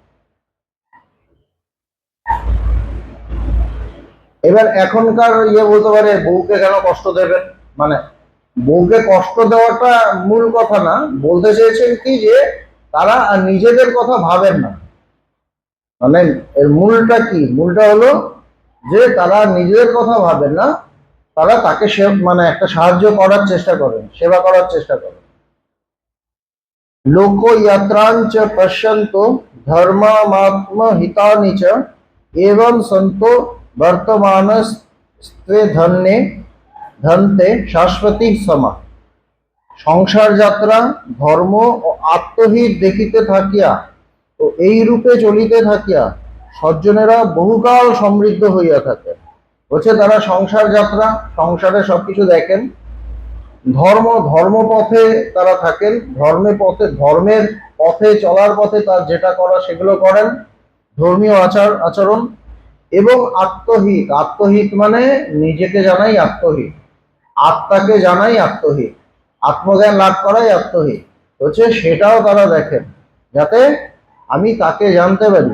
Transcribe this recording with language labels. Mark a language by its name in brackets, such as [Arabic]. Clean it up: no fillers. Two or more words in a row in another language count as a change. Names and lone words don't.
[Bangla] এবার এখনকার বলতে পারে বউকে কেন কষ্ট দেবেন, মানে বউকে কষ্ট দেওয়াটা মূল কথা না, বলতে চেয়েছেন কি যে তারা আর নিজেদের কথা ভাবেন না। মানে এর মূলটা কি? মূলটা হলো যে তারা নিজেদের কথা ভাবেন না, তারা তাকে মানে একটা সাহায্য করার চেষ্টা করেন, সেবা করার চেষ্টা করেন। [Sanskrit] लोकयात्रांच पश्यन्तो धर्मात्महितानि च एवं सन्तो वर्तमानस्त्वे धन्ये धन्ते শাশ্বতী সমা। [Bangla] সংসার যাত্রা, ধর্ম ও আত্মহিত দেখিতে থাকিয়া ও এই রূপে চলিতে থাকিয়া সজ্জনেরা বহুকাল সমৃদ্ধ হইয়া থাকে। বলছে তারা সংসার যাত্রা, সংসারে সবকিছু দেখেন, ধর্মপথে তারা থাকেন, ধর্মের পথে চলার পথে তার যেটা করা সেগুলো করেন, ধর্মীয় আচরণ, এবং আত্মহিত মানে নিজেকে জানাই আত্মহিত, আত্মাকে জানাই আত্মহিত, আত্মজ্ঞান লাভ করাই আত্মহিত হচ্ছে, সেটাও তারা দেখেন, যাতে আমি তাকে জানতে পারি।